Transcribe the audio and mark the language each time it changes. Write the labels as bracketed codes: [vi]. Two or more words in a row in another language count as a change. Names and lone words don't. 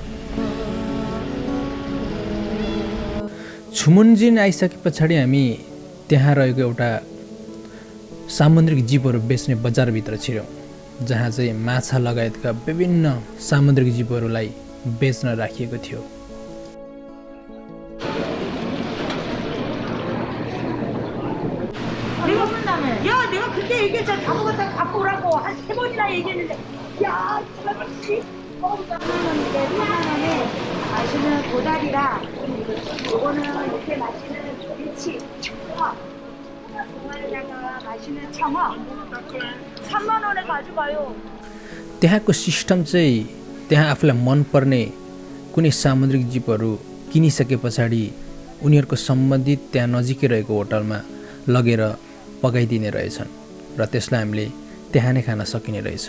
[ne] छुमन्जिन आइसके पछाडि हामी त्यहाँ रहेको एउटा सामुद्रिक जीवहरू बेच्ने बजारभित्र छिर्यौँ, जहाँ चाहिँ माछा लगायतका विभिन्न सामुद्रिक जीवहरूलाई बेच्न राखिएको थियो। [ko] 야, 내가 그때 얘기했잖아. 다 먹었다가 갖고 오라고 한 3번이나 얘기했는데, 야, 참치. 3만원인데 3만원에 맛있는 도다리랑, 요거는 이렇게 맛있는 김치, 동아리다가 맛있는 청어, 3만원에 가져가요. [ne] त्यहाँको सिस्टम चाहिँ त्यहाँ आफूलाई मनपर्ने कुनै सामुद्रिक जीवहरू किनिसके पछाडि उनीहरूको सम्बन्धित त्यहाँ नजिकै रहेको होटलमा लगेर पकाइदिने रहेछन् र त्यसलाई हामीले त्यहाँ नै खान सकिने रहेछ।